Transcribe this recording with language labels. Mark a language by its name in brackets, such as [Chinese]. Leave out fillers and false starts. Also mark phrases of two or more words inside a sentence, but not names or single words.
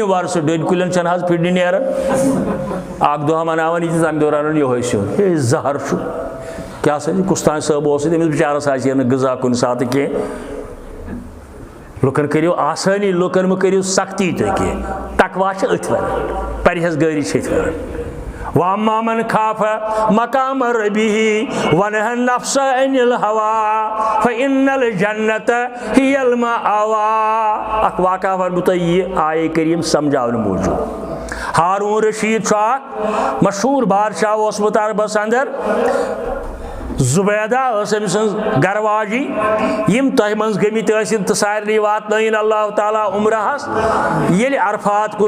[Kashmiri] ورسہٕ ڈٔلۍ کُلٮ۪ن چھنہٕ حظ پھِرنہِ نیران اکھ دۄہ مناوان یِتھِس تمہِ دۄہ رنان یِہوے سیُن ہے زہر چھُ کیٛاہ سا کُستانۍ صٲب اوس أمِس بِچارس آسہِ ہے نہٕ غذا کُنہِ ساتہٕ کینٛہہ لُکن کٔرِو آسٲنی لُکن مہ کٔرِو سختی تُہۍ کینٛہہ تقوا چھِ أتھۍ ونان پرہیزگٲری چھِ أتھۍ ونان [Arabic] وَأَمَّا مَنْ خَافَ مَقَامَ رَبِّهِ وَنَهَا النَّفْسَ عَنِ الْهَوَىٰ فَإِنَّ الْجَنَّةَ هِيَ الْمَأْوَىٰ [Kashmiri] اکھ واقعہ وَنہٕ بہٕ تۄہہِ یہِ آیے کریم سمجھاونہٕ موٗجوٗب ہارون رشیٖد چھُ اکھ مشہوٗر بادشاہ اوسمُت عربس اندر زُبیدہ ٲس أمۍ سٕنٛز گرٕ واجی یِم تۄہہِ منٛز گٔمٕتۍ ٲسِن تہٕ سارنٕے واتنٲیِن اللہ تعالیٰ عمرہس ییٚلہِ عرفات کُن